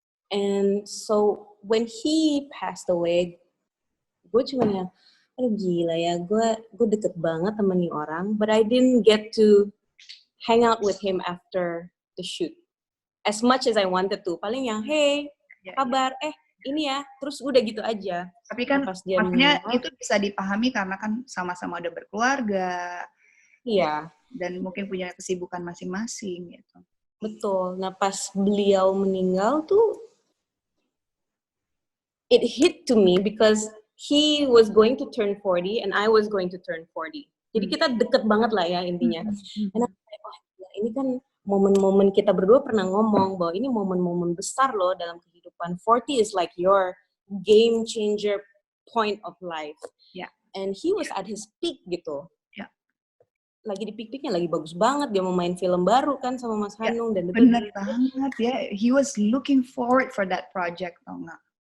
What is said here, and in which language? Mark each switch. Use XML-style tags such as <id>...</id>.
<en>And so when he passed away,</en> <id>gue cuma yang aduh gila ya, gue deket banget sama nih orang,</id> <en>but I didn't get to hang out with him after the shoot as much as I wanted to.</en> <id>Paling yang hey kabar ini ya, terus udah gitu aja. Tapi kan maksudnya itu bisa dipahami karena kan sama-sama udah berkeluarga. Iya. Dan mungkin punya kesibukan masing-masing gitu. Betul. Nah pas beliau meninggal tuh</id> <en>it hit to me because he was going to turn 40 and I was going to turn 40.</en> <id>Jadi kita deket banget lah ya intinya. And ini kan momen-momen kita berdua pernah ngomong bahwa ini momen-momen besar loh dalam kehidupan.</id> <en>40 is like your game changer point of life. Yeah. And he was at his peak</en> <id>gitu.</id> <en>Yeah.</en> <id>Lagi di peak-peaknya, lagi bagus banget. Dia mau main film baru kan sama Mas Hanung. Dan bener banget ya.</id> <en>He was looking forward for that project,</en> <id>tau nggak?</id>